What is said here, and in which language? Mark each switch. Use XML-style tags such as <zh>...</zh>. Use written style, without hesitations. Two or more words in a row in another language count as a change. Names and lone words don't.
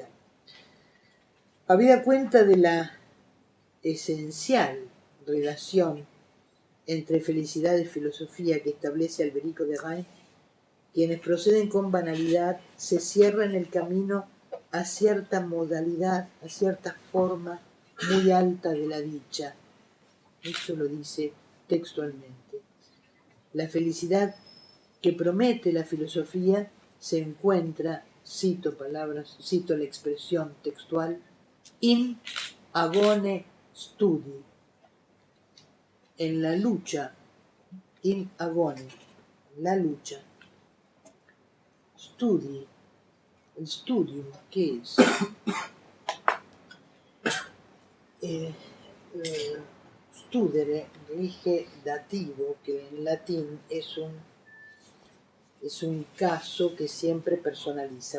<es>Habida cuenta de la esencial relación entre felicidad y filosofía que establece Alberico de Rey, quienes proceden con banalidad se cierran el camino a cierta modalidad, a cierta forma muy alta de la dicha. Esto lo dice textualmente. La felicidad que promete la filosofía se encuentra, cito la expresión textual,</es> <la>in agone studi,</la> <es>en la lucha,</es> <la>in agone,</la> <es>la lucha. Studi, el studium, ¿qué es? Studere, rige dativo, que en latín es un caso que siempre personaliza.</es>